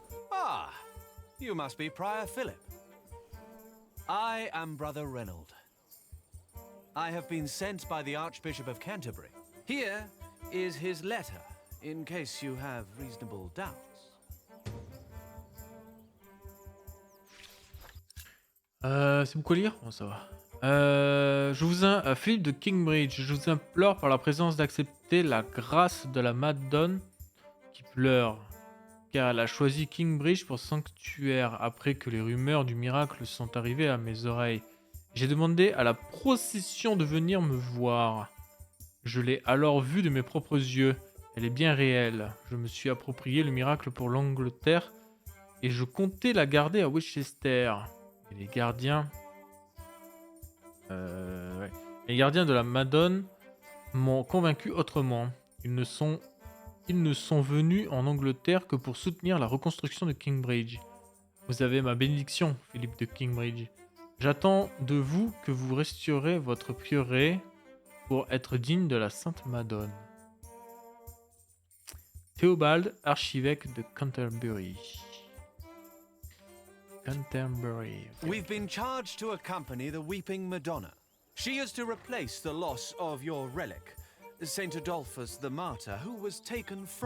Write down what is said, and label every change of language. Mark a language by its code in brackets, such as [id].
[en] Ah, you must be Prior Philip. I am Brother Reynold. I have been sent by the Archbishop of Canterbury. Here is his letter, in case you have reasonable doubts. [fr] C'est beaucoup à lire? Bon, ça va. Philippe de Kingsbridge, je vous implore par la présence d'accepter la grâce de la Madone qui pleure, car elle a choisi Kingsbridge pour sanctuaire après que les rumeurs du miracle sont arrivées à mes oreilles. J'ai demandé à la procession de venir me voir. Je l'ai alors vue de mes propres yeux. Elle est bien réelle. Je me suis approprié le miracle pour l'Angleterre et je comptais la garder à Winchester. Et les gardiens... Les gardiens de la Madone m'ont convaincu autrement. Ils ne sont venus en Angleterre que pour soutenir la reconstruction de Kingsbridge. Vous avez ma bénédiction, Philippe de Kingsbridge. J'attends de vous que vous restaurez votre prieuré pour être digne de la Sainte Madone. Théobald, archevêque de Canterbury. [en] Canterbury. We've been charged to accompany the Weeping Madonna. She is to replace the loss of your relic, Saint Adolphus the Martyr, who was taken from